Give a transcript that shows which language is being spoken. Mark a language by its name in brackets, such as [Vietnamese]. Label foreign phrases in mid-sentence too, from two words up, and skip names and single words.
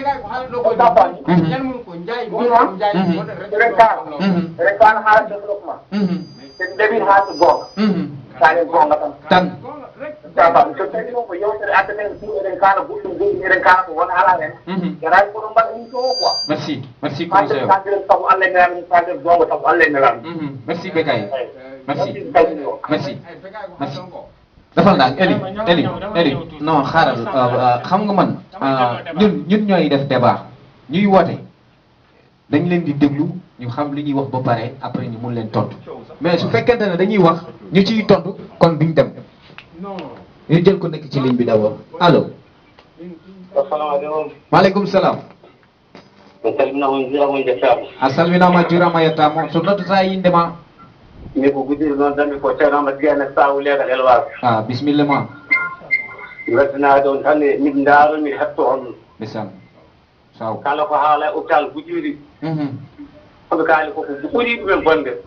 [Fula] eɗen kaala haala développement sen ndewi haata gonga sane gonga tan taba so tawi noon ko yewtere adda men pour eɗen kaala goɗɗum goɗɗum eɗen kaala ko wona ala hen garani koɗo mbaɗa émission o quoi [French] merci commissaire [Fula] kaldiren saabu Allah e nelami kaldir gonga saabu Allah e nelami [Wolof] merci Bekay merci dafal naa Elie non xaaral xam nga man ñun ñooy def débat ñuy woote dañ leen di déglu ñu xam li ñuy wax ba pare après ñu mun leen tontu mais su fekkente ne dañuy wax ñu ciy tontu kon duñ dem ñu jël ko nekk ci ligne bi [French] d'abord allo. [Arabic] assalamualeykum. عليكم السلام. [Fula] mi salminama on juurama on jettama. a salminama juurama yettama so noddata indema. mi ko Goudiry noon dami ko ceerno Amadou Guiya sawu leegal élevage. [Arabic] bisimilla ma. [Fula] weltanade on tan miɗo daaro mi hetto on. bisan saw kala ko haala e hôpital Goudiry. koɓe kaali koko ɓuuri ɗumen bonde.